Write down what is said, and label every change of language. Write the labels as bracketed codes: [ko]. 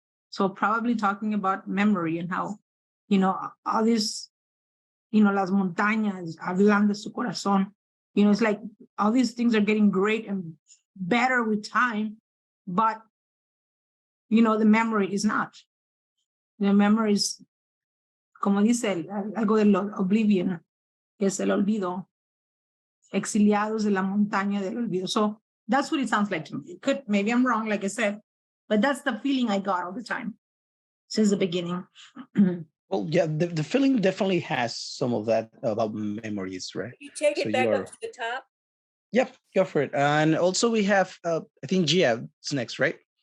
[en] So probably talking about memory and how, all these, [es] las montañas hablan de su corazón. [en] It's like all these things are getting great and better with time, but, the memory is not. The memory is, [es] como dice algo del oblivion, que es el olvido, exiliados de la montaña del olvido. [en] So that's what it sounds like to me. Maybe I'm wrong, like I said, but that's the feeling I got all the time since the beginning. Well, yeah, the feeling definitely has some of that about memories, right? You take it back up to the top. Yep, go for it. And also we have, I think Gia is next, right?